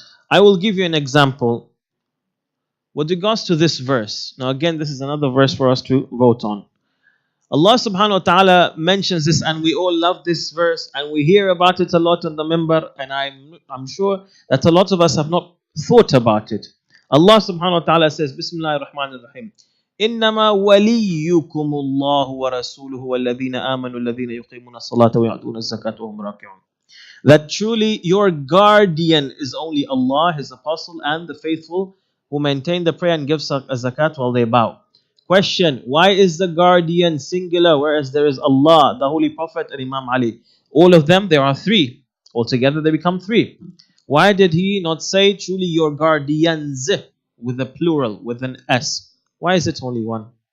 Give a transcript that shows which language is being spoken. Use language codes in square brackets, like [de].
[en] I will give you an example with regards to this verse. Now again, this is another verse for us to vote on. Allah subhanahu wa ta'ala mentions this and we all love this verse and we hear about it a lot on the minbar, and I'm sure that a lot of us have not thought about it. [ar] Allah subhanahu wa ta'ala says, Bismillahir Rahmanir Rahim, إنما وليكم الله ورسوله والذين آمنوا الذين يقيمون الصلاة ويؤتون الزكاة وهم راكعون. [en] That truly your guardian is only Allah, His Apostle, and the faithful who maintain the prayer and give a zakat while they bow. Question, why is the guardian singular whereas there is Allah, the Holy Prophet, and Imam Ali? All of them, there are 3. Altogether they become 3. Why did he not say truly your guardians with a plural, with an S? Why is it only 1?